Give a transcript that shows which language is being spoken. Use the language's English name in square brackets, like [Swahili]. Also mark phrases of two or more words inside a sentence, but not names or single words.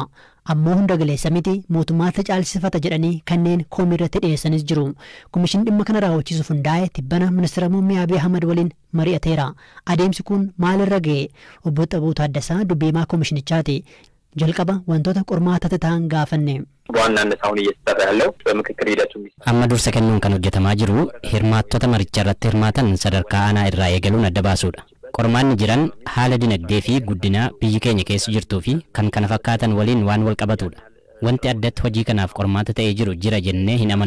[Oromo] Ammoo hunda galeessa miti mootummaatti caalsifata jedhanii kanneen komii irratti dhiyeessanis jiru. Komishinii dhimma kana raawwachiisuuf hundaa'e tibbana ministeera muummee Abiy Ahmad waliin mari'ateera. Adeemsi kun maalirra ga'e? Obbo Xabuu Taaddasaa dubbiimaa komishinichaati. jalqaba wantoota qormaata ta'an gaafanne. [Amharic] በዋናነት አሁን እየተሰራ ያለው በምክክር ሂደቱ [Oromo] amma dursa kennuun kan hojjetamaa jiru hirmaattota maricha irratti hirmaatan sadarkaa aanaa irraa eegaluun adda baasuudha. Qormaanni jiran haala dinagdee fi guddina biyyi keenya keessa jirtuu fi kan kana fakkaatan waliin waan wal qabatudha. Wanti addatti hojii kanaaf qormaata ta'ee jiru jira jennee hin amannu.